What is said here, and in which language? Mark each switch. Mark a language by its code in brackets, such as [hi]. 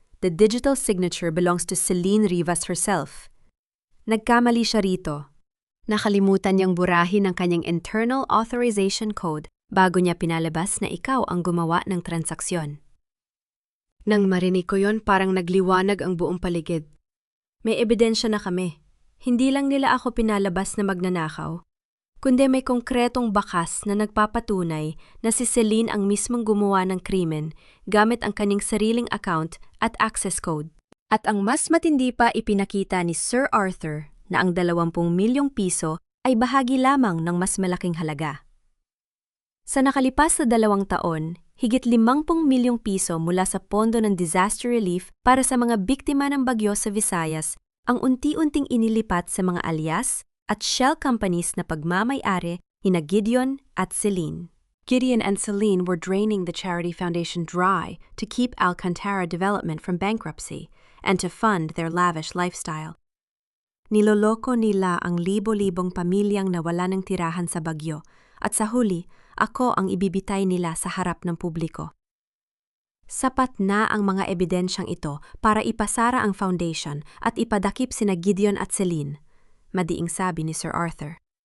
[en] The digital signature belongs to Celine Rivas herself. [tl] Nagkamali siya rito. Nakalimutan niyang burahin ang kanyang internal authorization code bago niya pinalabas na ikaw ang gumawa ng transaksyon. Nang marinig ko yon, parang nagliwanag ang buong paligid. May ebidensya na kami. Hindi lang nila ako pinalabas na magnanakaw, kundi may konkretong bakas na nagpapatunay na si Celine ang mismong gumawa ng krimen gamit ang kanyang sariling account at access code. At ang mas matindi pa, ipinakita ni Sir Arthur na ang 20 milyong piso ay bahagi lamang ng mas malaking halaga. Sa nakalipas na 2 taon, higit 50 milyong piso mula sa pondo ng disaster relief para sa mga biktima ng bagyo sa Visayas ang unti-unting inilipat sa mga alias at shell companies na pagmamay-ari nina Gideon at Celine. [en] Gideon and Celine were draining the charity foundation dry to keep Alcantara Development from bankruptcy and to fund their lavish lifestyle. [tl] Niloloko nila ang libo-libong pamilyang nawala ng tirahan sa bagyo at sa huli, ako ang ibibitay nila sa harap ng publiko. Sapat na ang mga ebidensyang ito para ipasara ang foundation at ipadakip sina Gideon at Celine, madiing sabi ni Sir Arthur.